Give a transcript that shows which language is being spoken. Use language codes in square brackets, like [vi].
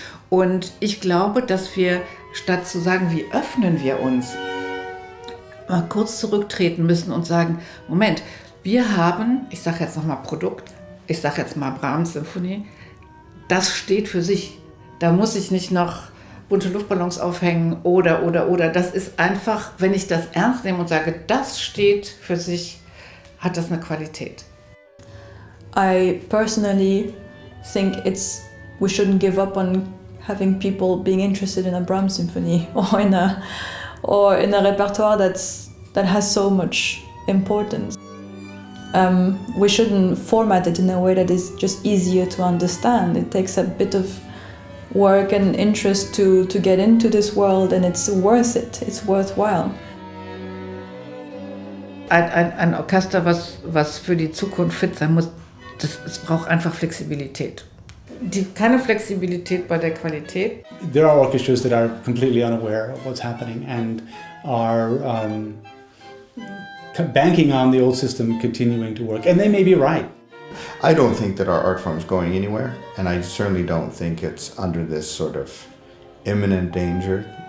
[de] Und ich glaube, dass wir, statt zu sagen, wie öffnen wir uns, mal kurz zurücktreten müssen und sagen, Moment, wir haben, ich sage jetzt nochmal Produkt, ich sage jetzt mal Brahms Symphonie, das steht für sich. Da muss ich nicht noch bunte Luftballons aufhängen oder. Das ist einfach, wenn ich das ernst nehme und sage, das steht für sich, hat das eine Qualität. [en] I personally think we shouldn't give up on having people being interested in a Brahms symphony or in a repertoire that has so much importance. We shouldn't format it in a way that is just easier to understand. It takes a bit of work and interest to get into this world, and it's worth it. It's worthwhile. [de] Ein Orchester, was für die Zukunft fit sein muss, es braucht einfach Flexibilität. Keine Flexibilität bei der Qualität. [en] There are orchestras that are completely unaware of what's happening and are banking on the old system continuing to work, and they may be right. I don't think that our art form is going anywhere, and I certainly don't think it's under this sort of imminent danger.